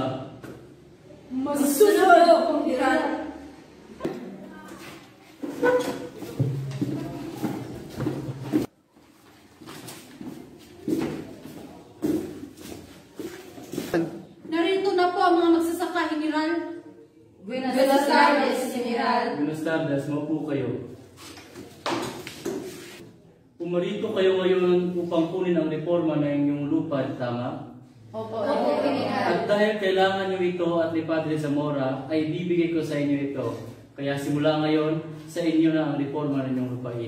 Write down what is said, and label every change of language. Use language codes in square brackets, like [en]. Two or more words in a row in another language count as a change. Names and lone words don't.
[tl] Masusunod ang General. Narito na po ang mga magsasaka, General. [es] Buenas tardes, General. Buenas tardes, [tl] maupo kayo. Pumarito kayo ngayon upang kunin ang reforma ng inyong lupa, tama? Opo, General. At dahil kailangan nyo ito at ni Padre Zamora, ay bibigay ko sa inyo ito. Kaya simula ngayon, sa inyo na ang reforma ng inyong lupain.